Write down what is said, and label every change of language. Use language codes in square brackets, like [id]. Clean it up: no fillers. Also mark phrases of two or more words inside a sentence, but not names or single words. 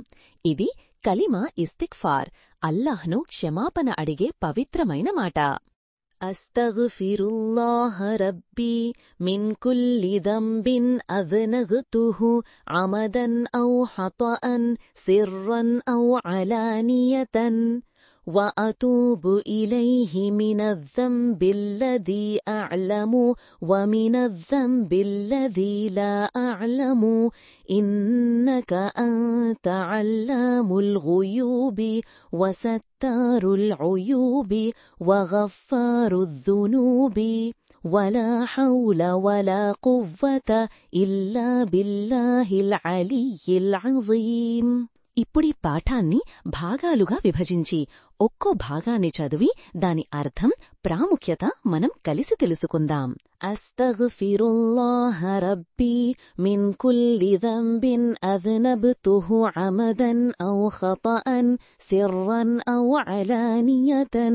[te] ఇది [ar] كلمة استغفار, [te] అల్లాహ్ను క్షమాపణ అడిగే పవిత్రమైన మాట. [ar] أستغفر الله ربي من كل ذنب أذنبته عمدا أو خطأ سرا أو علانية وأتوب إليه من الذنب الذي أعلم ومن الذنب الذي لا أعلم إنك أنت علام الغيوب وستار العيوب وغفار الذنوب ولا حول ولا قوة إلا بالله العلي العظيم. [te] ఇప్పుడీ పాఠాన్ని భాగాలుగా విభజించి ఒక్కో భాగాన్ని చదివి దాని అర్థం ప్రాముఖ్యత మనం కలిసి తెలుసుకుందాం. [ar] أستغفر الله ربي من كل ذنب أذنبته عمدا أو خطأ سرا أو علانية.